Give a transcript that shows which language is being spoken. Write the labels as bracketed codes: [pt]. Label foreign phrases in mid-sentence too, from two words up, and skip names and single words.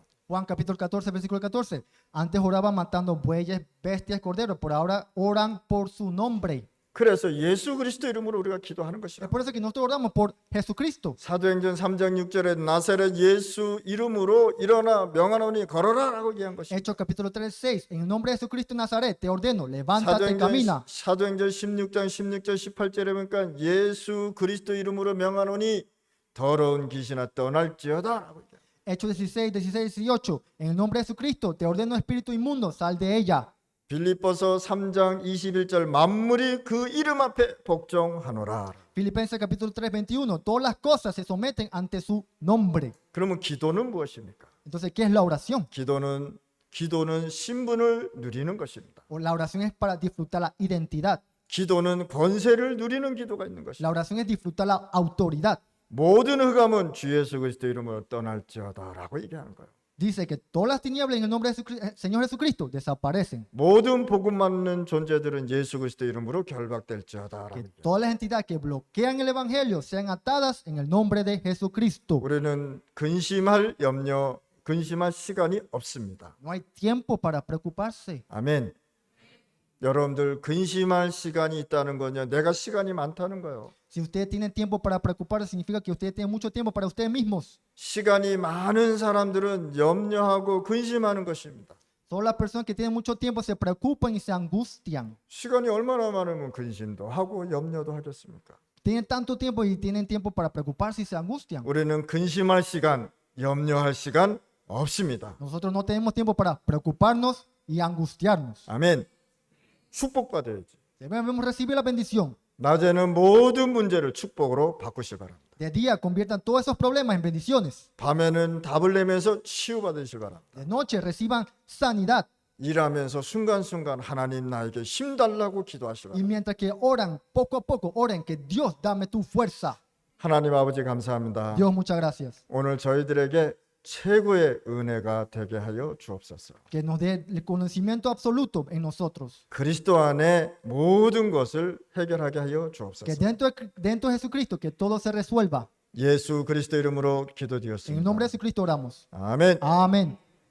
[es] Juan capítulo 14, versículo 14. Antes oraban matando bueyes, bestias, corderos, por ahora oran por su nombre. [ko] 그래서 예수 그리스도 이름으로 우리가 기도하는 [es] Es [ko] 것이야. [es] por eso que nosotros oramos por Jesucristo. [ko] 사도행전 3장 6절에 나사렛 예수 이름으로 일어나 명하노니 걸어라라고 얘기한 것이야. [es] Hechos capítulo 3, 6. En el nombre de Jesucristo de Nazaret te ordeno, levántate, camina. [ko] 사도행전 16장 16절 18절에 보니까 예수 그리스도 이름으로 명하노니 더러운 귀신아 떠날지어다라고 얘기해. [es] Hechos 16, 16, 18. En el nombre de Jesucristo, te ordeno espíritu inmundo, sal de ella. [ko] 빌립보서 3장 21절 만물이 그 이름 앞에 복종하노라. [es] Filipenses capítulo 3, 21. Todas las cosas se someten ante su nombre. [ko] 그러면 기도는 무엇입니까? [es] Entonces, ¿qué es la oración? [ko] 기도는 신분을 누리는 것입니다. [es] O la oración es para disfrutar la identidad. [ko] 기도는 권세를 누리는 기도가 있는 것입니다. [es] La oración es disfrutar la autoridad. [ko] 모든 흑암은 주 예수 그리스도 이름으로 떠날지어다라고 얘기하는 거예요. [es] Dice que todas las tinieblas en el nombre de Señor Jesucristo desaparecen. [ko] 모든 복음 맞는 존재들은 예수 그리스도 이름으로 결박될지어다라고 [es] Que [ko] 얘기해요. [es] todas las entidades que bloquean el evangelio sean atadas en el nombre de Jesucristo. [ko] 우리는 근심할 시간이 없습니다. [es] No hay tiempo para preocuparse. [ko] 아멘. 여러분들 근심할 시간이 있다는 건요, 내가 시간이 많다는 거예요. [es] Si ustedes tienen tiempo para preocuparse, significa que ustedes tienen mucho tiempo para ustedes mismos. [ko] 시간이 많은 사람들은 염려하고 근심하는 것입니다. [es] Solo las personas que tienen mucho tiempo se preocupan y se angustian. [ko] 시간이 얼마나 많으면 근심도 하고 염려도 하겠습니까? [es] Tienen tanto tiempo y tienen tiempo para preocuparse y se angustian. [ko] 우리는 근심할 시간, 염려할 시간 없습니다. [es] Nosotros no tenemos tiempo para preocuparnos y angustiarnos. [ko] 아멘. 축복받아야지. [es] Debemos recibir la bendición. [ko] 낮에는 모든 문제를 축복으로 바꾸시기 바랍니다. [es] De día conviertan todos esos problemas en bendiciones. [ko] 밤에는 답을 내면서 치유받으시기 바랍니다. [es] De noche reciban sanidad. [ko] 일하면서 순간순간 하나님 나에게 힘 달라고 기도하시기 [es] Y [ko] 바랍니다. [es] mientras que oran, poco a poco, oren que Dios dame tu fuerza. [ko] 하나님 아버지 감사합니다. [es] Dios, muchas gracias. [ko] 오늘 저희들에게 최고의 은혜가 되게 하여 주옵소서. [es] Que nos dé el conocimiento absoluto en nosotros. [ko] 그리스도 안에 모든 것을 해결하게 하여 [es] Que [ko] 주옵소서. [es] dentro de Jesucristo, que todo se resuelva. [ko] 예수 그리스도 이름으로 [es] En el nombre de [ko] 기도드렸습니다. [es] Jesucristo oramos. [ko] 아멘. [es] Amén.